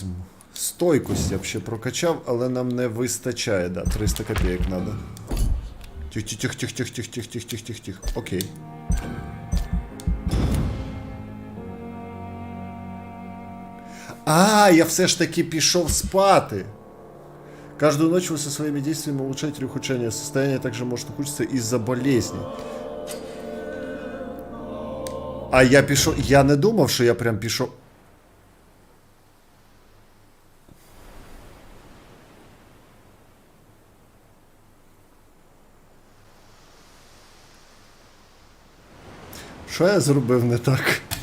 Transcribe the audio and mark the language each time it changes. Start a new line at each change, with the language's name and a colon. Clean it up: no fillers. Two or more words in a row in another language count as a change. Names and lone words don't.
Ukrainian: Стойкость я б ще прокачав, але нам не вистачає, да, 300 копійок треба. Тих-тих-тих-тих-тих-тих-тих-тих-тих-тих. Окей. Я все ж таки пішов спати.
Russian: Каждую ночь вы со своими действиями улучшаете ухудшение состояния, также может ухудшиться из-за болезни.
Ukrainian: А я пішов... Я не думав, що я прям пішов... Що я зробив не так?